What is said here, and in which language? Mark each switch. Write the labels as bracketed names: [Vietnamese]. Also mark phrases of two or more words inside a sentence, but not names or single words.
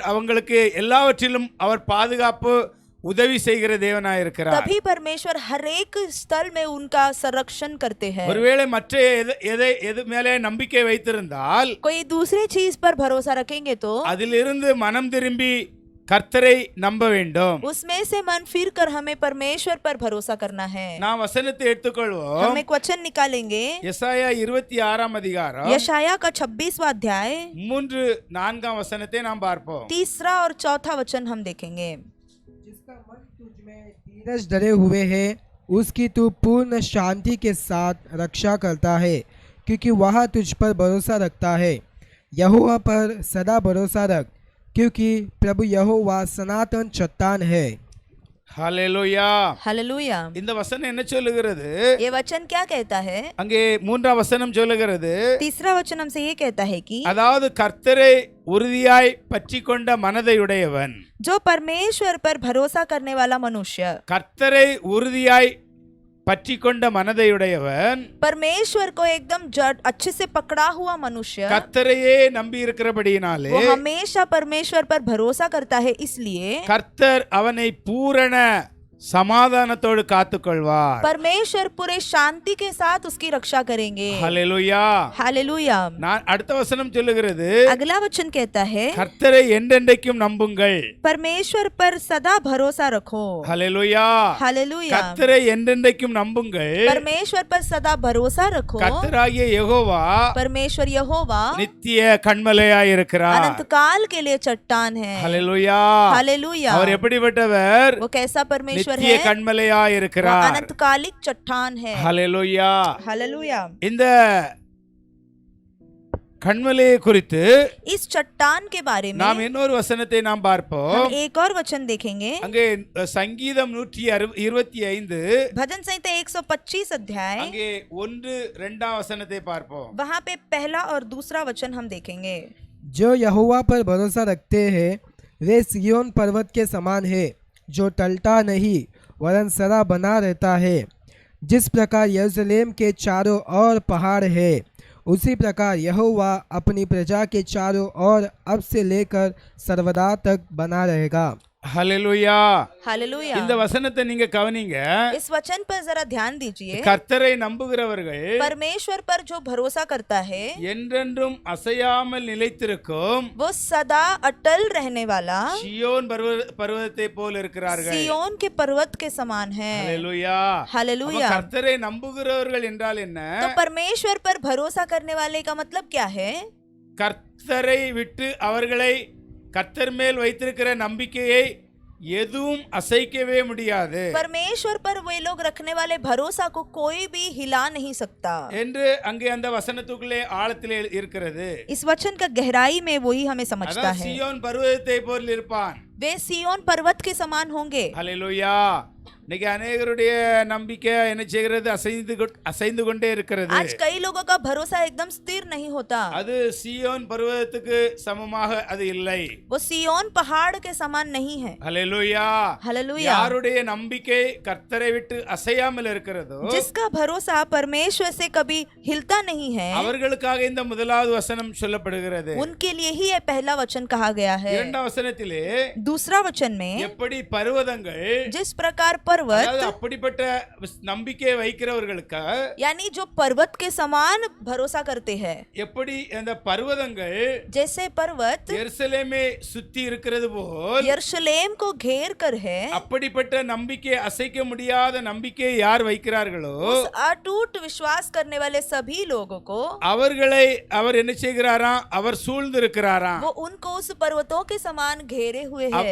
[Tamil] அவங்களுக்கு எல்லாவற்றிலும் அவர் பாதுகாப்பு உதவி செய்கிற தேவனாய் இருக்கிறார். [Hindi] तभी परमेश्वर हर एक स्थल में उनका संरक्षण करते हैं। [Tamil] ஒருவேளை மற்ற எது மேலே நம்பிக்கை வைத்திருந்தால் [Hindi] कोई दूसरी चीज पर भरोसा रखेंगे तो [Tamil] அதிலிருந்து மனம் திரும்பி கர்த்தரை நம்ப வேண்டும். [Hindi] उसमें से मन फिर कर हमें परमेश्वर पर भरोसा करना है। [Tamil] நாம் வசனத்தை எடுத்துக்கொள்வோம். [Hindi] हम एक वचन निकालेंगे, [Tamil] எசாயா 26ஆம் அதிகாரம் [Hindi] यशाया का 26वां अध्याय [Tamil] 3-4 வசனத்தை நாம் பார்ப்போம். [Hindi] 3 और 4 वचन हम देखेंगे। जिसका मन तुझ में धीरज धरे हुए है, उसकी तू पूर्ण शांति के साथ रक्षा करता है, क्योंकि वह तुझ पर भरोसा रखता है। यहोवा पर सदा भरोसा रख, क्योंकि प्रभु यहोवा सनातन चट्टान है। [Tamil] ஹல்லேலூயா. [Hindi] हालेलुया। [Tamil] இந்த வசனம் என்ன சொல்லுகிறது? [Hindi] ये वचन क्या कहता है? [Tamil] அங்கே 3ஆம் வசனம் சொல்லுகிறது, [Hindi] 3 वचन हमसे ये कहता है कि [Tamil] அதாவது கர்த்தரை உறுதியாய் பற்றிக்கொண்ட மனதை உடையவன். [Hindi] जो परमेश्वर पर भरोसा करने वाला मनुष्य, [Tamil] கர்த்தரை உறுதியாய் பற்றிக்கொண்ட மனதை உடையவன், [Hindi] परमेश्वर को एकदम अच्छे से पकड़ा हुआ मनुष्य, [Tamil] கர்த்தரையே நம்பி இருக்கிறபடியினாலே [Hindi] वो हमेशा परमेश्वर पर भरोसा करता है, इसलिए [Tamil] கர்த்தர் அவனை பூரண சமாதானத்தோடு காத்துக்கொள்வார். [Hindi] परमेश्वर पूरे शांति के साथ उसकी रक्षा करेंगे। [Tamil] ஹல்லேலூயா. [Hindi] हालेलुया। [Tamil] நான் அடுத்த வசனம் சொல்லுகிறது, [Hindi] अगला वचन कहता है, [Tamil] கர்த்தரை என்றென்றைக்கும் நம்புங்கள். [Hindi] परमेश्वर पर सदा भरोसा रखो। [Tamil] ஹல்லேலூயா. [Hindi] हालेलुया। [Tamil] கர்த்தரை என்றென்றைக்கும் நம்புங்கள். [Hindi] परमेश्वर पर सदा भरोसा रखो। [Tamil] கர்த்தராகிய யெகோவா [Hindi] परमेश्वर यहोवा [Tamil] நித்திய கண்மலையாய் இருக்கிறார். [Hindi] अनंत काल के लिए चट्टान है। [Tamil] ஹல்லேலூயா. [Hindi] हालेलुया। [Tamil] அவர் எப்படிப்பட்டவர்? [Hindi] वो कैसा परमेश्वर [Tamil] நித்திய [Hindi] है? [Tamil] கண்மலையாய் [Hindi] वो [Tamil] இருக்கிறார். [Hindi] अनंतकालिक चट्टान है। [Tamil] ஹல்லேலூயா. [Hindi] हालेलुया। [Tamil] இந்த கண்மலையை குறித்து [Hindi] इस चट्टान के बारे में [Tamil] நாம் இன்னொரு வசனத்தை நாம் பார்ப்போம். [Hindi] हम एक और वचन देखेंगे। [Tamil] அங்கே சங்கீதம் 125 [Hindi] भजन संहिता 125 अध्याय, [Tamil] அங்கே 1-2 வசனத்தை பார்ப்போம். [Hindi] वहाँ पे पहला और दूसरा वचन हम देखेंगे। जो यहोवा पर भरोसा रखते हैं वे सिय्योन पर्वत के समान है, जो टलता नहीं वरन सदा बना रहता है। जिस प्रकार यरूशलेम के चारों ओर पहाड़ है, उसी प्रकार यहोवा अपनी प्रजा के चारों ओर अब से लेकर सर्वदा तक बना रहेगा। [Tamil] ஹalleluya. [Hindi] हालेलुया। [Tamil] இந்த வசனத்தை நீங்க கவனிங்க. [Hindi] इस वचन पर जरा ध्यान दीजिए। [Tamil] கர்த்தரை நம்புகிறவர்கள் [Hindi] परमेश्वर पर जो भरोसा करता है [Tamil] என்றென்றும் அசையாமல் நிலைத்திருக்கும் [Hindi] वो सदा अटल रहने वाला [Tamil] சியோன் பர்வதத்தை போல் இருக்கிறார்கள். [Hindi] सियोन के पर्वत के समान है। [Tamil] ஹalleluya. [Hindi] हालेलुया। [Tamil] கர்த்தரை நம்புகிறவர்கள் என்றால் என்ன? [Hindi] तो परमेश्वर पर भरोसा करने वाले का मतलब क्या है? [Tamil] கர்த்தரை விட்டு அவர்களை கர்த்தர் மேல் வைத்திருக்கிற நம்பிக்கையை எதுவும் அசைக்கவே முடியாது [Hindi] परमेश्वर पर वे लोग रखने वाले भरोसा को कोई भी हिला नहीं सकता [Tamil] என்று அங்கே அந்த வசனத்துக்குள்ளே ஆழத்திலே இருக்கிறது. [Hindi] इस वचन का गहराई में वही हमें समझता [Tamil] அதான் [Hindi] है। [Tamil] சியோன் பர்வதத்தை போல் இருப்பான். [Hindi] वे सियोन पर्वत के समान होंगे। [Tamil] ஹalleluya. இன்னைக்கு अनेகருடைய நம்பிக்கை என்ன செய்கிறது? அசைந்து கொண்டே இருக்கிறது. [Hindi] आज कई लोगों का भरोसा एकदम स्थिर नहीं होता। [Tamil] அது சியோன் பர்வதத்துக்கு சமமாக அது இல்லை. [Hindi] वो सियोन पहाड़ के समान नहीं है। [Tamil] ஹalleluya. [Hindi] हालेलुया। [Tamil] யாருடைய நம்பிக்கை கர்த்தரை விட்டு அசையாமல் இருக்கிறதோ [Hindi] जिसका भरोसा परमेश्वर से कभी हिलता नहीं है [Tamil] அவர்களுக்காக இந்த முதலாவது வசனம் சொல்லப்படுகிறது. [Hindi] उनके लिए ही यह पहला वचन कहा गया है। [Tamil] இரண்டாம் வசனத்திலே [Hindi] दूसरा वचन में [Tamil] எப்படி பர்வதங்கள் [Hindi] जिस प्रकार पर्वत [Tamil] அப்படிப்பட்ட நம்பிக்கை வைக்கிறவர்களுக்கு [Hindi] यानी जो पर्वत के समान भरोसा करते हैं [Tamil] எப்படி அந்த பர்வதங்கள் [Hindi] जैसे पर्वत [Tamil] எருசலேமை சுத்தி இருக்கிறது போல் [Hindi] यरूशलेम को घेर कर है [Tamil] அப்படிப்பட்ட நம்பிக்கை அசைக்க முடியாத நம்பிக்கை யார் வைக்கிறார்களோ [Hindi] उस अटूट विश्वास करने वाले सभी लोगों को [Tamil] அவர்களை அவர் என்ன செய்கிறாராம்? அவர் சூழ்ந்து இருக்கிறாராம். [Hindi] वो उनको उस पर्वतों के समान घेरे हुए है।